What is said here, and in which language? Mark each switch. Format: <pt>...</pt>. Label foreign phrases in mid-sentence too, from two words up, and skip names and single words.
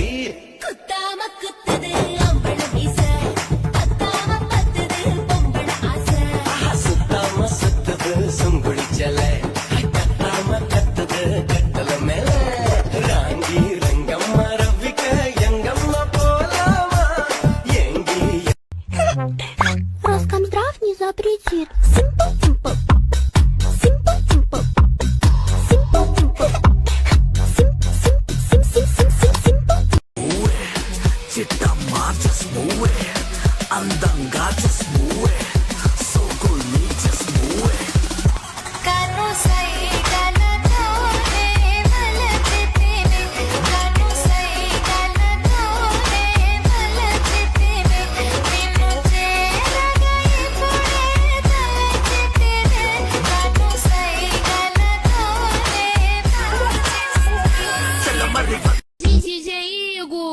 <ta>குத்தாம குத்துது அம்பள வீச பத்தாம பத்துது பொம்பள ஆசை சுத்தாம சுத்துது சுங்குடிச்சல கத்தாம கத்துது கட்டல மேல ராங்கி</ta> <ru>Роскомздрав не запретит. Симпл-тимпл. Симпл-тимпл. Симпл-тимпл. Симпл-симпл.</ru> <te>చిట్టమ్మా</te> <en>just move it</en> <te>అందంగా</te> <en>just move it so cool me just move it</en> <te>కను సై కనతోనే మలచితిని కను సై కనతోనే మలచితిని నిన్ను చేరగా ఇప్పుడే తలచితిని కను సై కనతోనే మలచితిని DJ Igor</te>